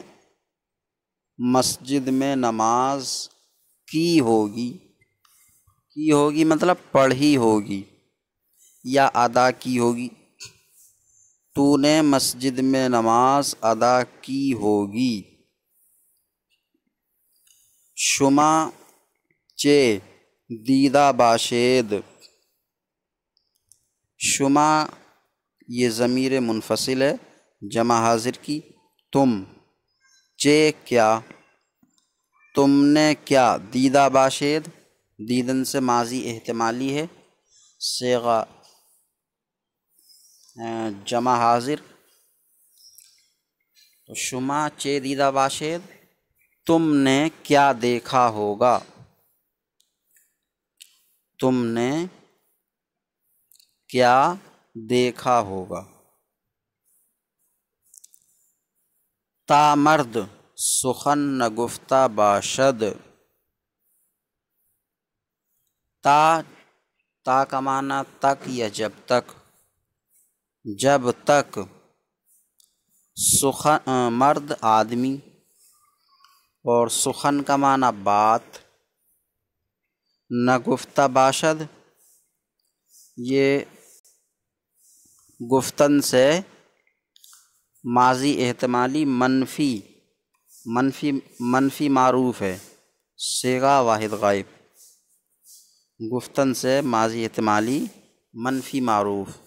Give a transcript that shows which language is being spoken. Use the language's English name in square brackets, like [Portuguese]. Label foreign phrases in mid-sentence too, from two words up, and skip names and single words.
[Urdu] مسجد میں نماز کی ہوگی مطلب پڑھی ہوگی یا ادا کی ہوگی، تو نے مسجد میں نماز ادا کی ہوگی۔ [Persian] شما چے دیدہ باشید، [Urdu] شما یہ ضمیر منفصل ہے جمع حاضر کی، تم، چے کیا، تم نے کیا، [Persian] دیدہ باشید [Urdu] دیدن سے ماضی احتمالی ہے، صیغہ جمع حاضر، تو [Persian] شما چے دیدہ باشید [Urdu] تم نے کیا دیکھا ہوگا، تم نے کیا دیکھا ہوگا۔ [Persian] تا مرد سخن نگفتہ باشد، [Urdu] تا کا معنی تک یا جب تک، جب تک، سخن مرد آدمی، اور سخن کا معنی بات، [Persian] نگفتہ باشد [Urdu] یہ گفتن سے ماضی احتمالی منفی معروف ہے، صیغہ واحد غائب، گفتن سے ماضی احتمالی منفی معروف،